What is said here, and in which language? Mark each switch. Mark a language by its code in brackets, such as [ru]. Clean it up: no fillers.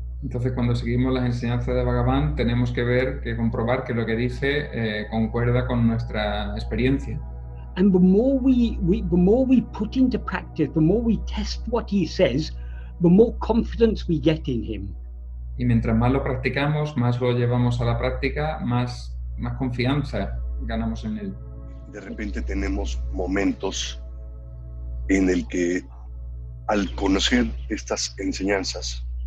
[es] Entonces, cuando seguimos las enseñanzas de Bhagavan, tenemos que comprobar que lo que dice concuerda con nuestra experiencia. [en] And the more we put into practice, the more we test what he says, the more confidence we get in him. [es] Y mientras más lo practicamos, más lo llevamos a la práctica, más confianza ganamos en él. De repente tenemos momentos en el que al conocer estas enseñanzas,